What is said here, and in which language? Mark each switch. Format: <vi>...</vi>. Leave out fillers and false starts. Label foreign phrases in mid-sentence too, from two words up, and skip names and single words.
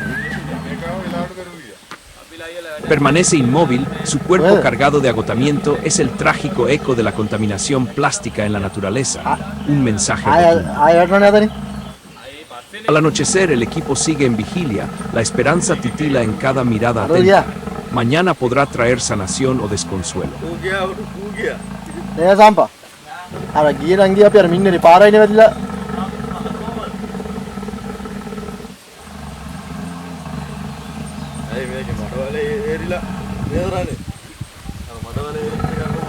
<es>Permanece inmóvil, su cuerpo cargado de agotamiento es el trágico eco de la contaminación plástica en la naturaleza, un mensaje de doom. Al anochecer el equipo sigue en vigilia, la esperanza titila en cada mirada atenta. Mañana podrá traer sanación o desconsuelo.</es> <si>නෑ සම්පා. අර ගියේ නම් ගියා අපි අර මින්නේනේ පාරයිනේ වැදිලා. ඇයි මේක මඩවලේ ඒරිලා නේදරනේ. අර මඩවලේ ඒරිලා</si>